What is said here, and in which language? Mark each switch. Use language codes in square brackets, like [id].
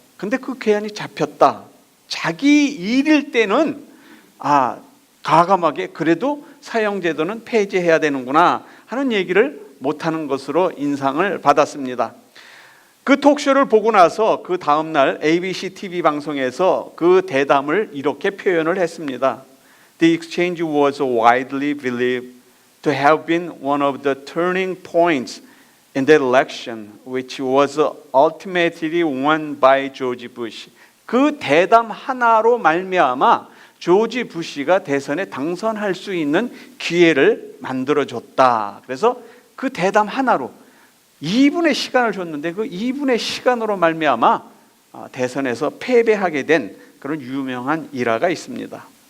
[ko] 근데 그 괴한이 잡혔다. 자기 일일 때는 과감하게 그래도 사형제도는 폐지해야 되는구나 하는 얘기를 못하는 것으로 인상을 받았습니다. 그 톡쇼를 보고 나서 그 다음날 ABC TV 방송에서 그 대담을 이렇게 표현을 했습니다. [en] The exchange was widely believed to have been one of the turning points in that election, which was ultimately won by George Bush. [ko] 그 대담 하나로 말미암아 조지 부시가 대선에 당선할 수 있는 기회를 만들어줬다. 그래서 그 대담 하나로 2분의 시간을 줬는데 그 2분의 시간으로 말미암아 대선에서 패배하게 된 그런 유명한 일화가 있습니다.